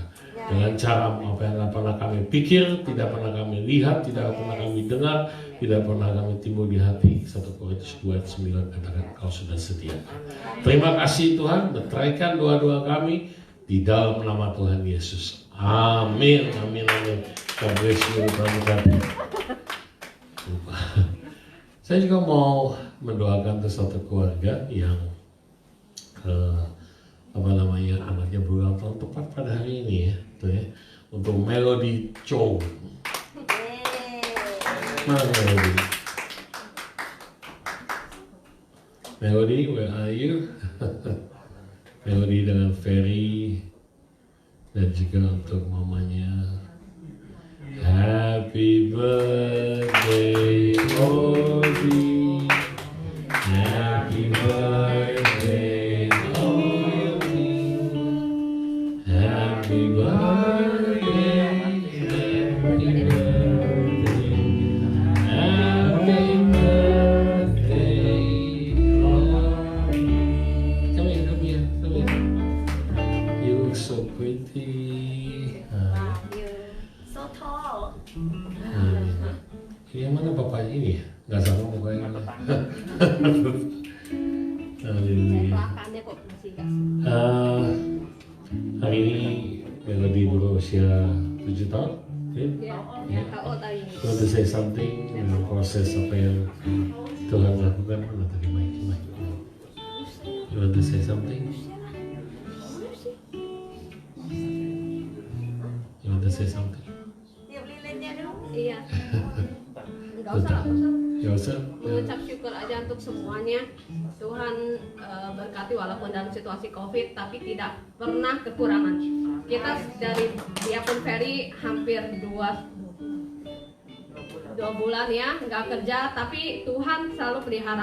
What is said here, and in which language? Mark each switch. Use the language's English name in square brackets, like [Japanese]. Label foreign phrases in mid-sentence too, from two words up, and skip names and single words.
[Indonesian] Dengan cara apa yang pernah kami pikir, tidak pernah kami lihat, tidak pernah kami dengar, tidak pernah kami timbul di hati. 1 Korintus 2:9 katakan Kau sudah sediakan. Terima kasih Tuhan, berteraikan doa-doa kami di dalam nama Tuhan Yesus. Amin, amin, amin. [English] God bless you, [Indonesian] Saya juga mau mendoakan untuk satu keluarga yang anaknya berulang tahun tepat pada hari ini ya, tuh ya, untuk Melody Chong. [English] Mana Melody? Melody, where are you? [Indonesian] Melody dengan Ferry dan juga untuk mamanya. [English] Happy birthday, Odi. Happy birthday, Odi. Happy birthday, happy birthday, happy birthday, Odi. Come here. You look so pretty. [Indonesian] Yang mana bapaknya ini ya? Nggak sama mukanya. Haleluya. Hari ini Good? Ya, Yeah. KO tadi. [English] You want to say something? [Indonesian] Proses apa yang Tuhan lakukan? Mana tadi mic? [English] You want to say something? You want to say something? [Indonesian] Iya. Enggak usah. Ya usah. Mengucap syukur aja untuk semuanya. Tuhan berkati walaupun dalam situasi COVID, tapi tidak pernah kekurangan. Kita dari Diakon Ferry hampir 2 bulan ya nggak kerja, tapi Tuhan selalu pelihara.